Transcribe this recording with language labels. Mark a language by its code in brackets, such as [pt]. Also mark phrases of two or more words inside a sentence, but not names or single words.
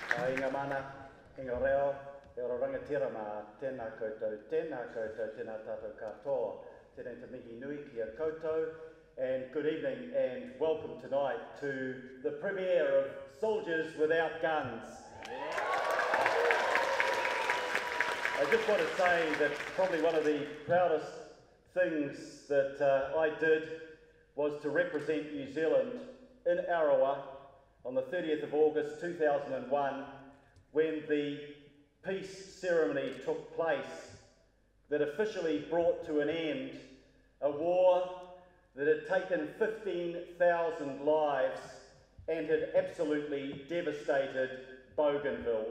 [mi] Inga mana, inga reo, e ora rangatira mā tēnā koutou, tēnā tātou katoa, tēnā te mihi nui ki a koutou, [en] and good evening and welcome tonight to the premiere of Soldiers Without Guns. I just want to say that probably one of the proudest things that I did was to represent New Zealand in Arawa on the 30th of August 2001 when the peace ceremony took place that officially brought to an end a war that had taken 15,000 lives and had absolutely devastated Bougainville.